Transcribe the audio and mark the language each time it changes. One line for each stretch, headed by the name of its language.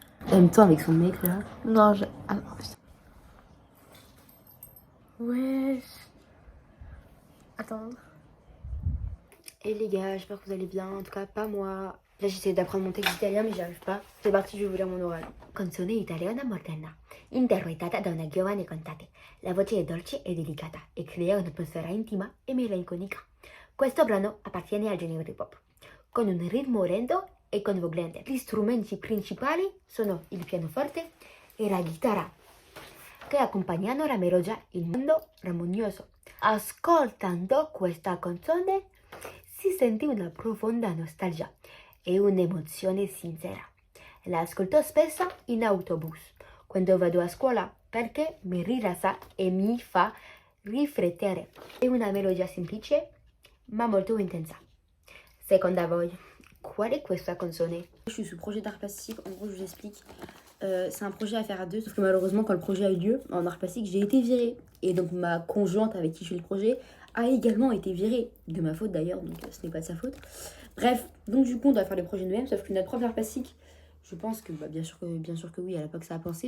French: Aime-toi avec son mec, là. Non, je. Ah non, putain. Wesh. Attends. Et les gars, j'espère que vous allez bien. En tout cas, pas moi. Là, j'essaie d'apprendre mon texte italien, mais j'y arrive pas. C'est parti, je vais vous lire mon oral.
Italian: Canzone italiana moderna, interpretata da una giovane cantante. La voce è dolce e delicata e crea un'atmosfera intima e melanconica. Questo brano appartiene al genere pop, con un ritmo lento e coinvolgente. Gli strumenti principali sono il pianoforte e la chitarra, che accompagnano la melodia in modo armonioso. Ascoltando questa canzone si sente una profonda nostalgia e un'emozione sincera. La ascolto spesso in autobus, quando vado a scuola, perché mi rilassa e mi fa riflettere. È una melodia semplice, ma molto intensa. Secondo voi, qual è questa canzone?
French: Je suis sous projet d'art plastique, en gros je vous explique. C'est un projet à faire à 2, sauf que malheureusement quand le projet a eu lieu, en art plastique, j'ai été virée. Et donc ma conjointe avec qui je fais le projet a également été virée. De ma faute d'ailleurs, donc ce n'est pas de sa faute. Bref, donc du coup on doit faire le projet nous-mêmes, sauf que notre prof d'art plastique, je pense que, bien sûr que oui, elle n'a pas que ça à penser.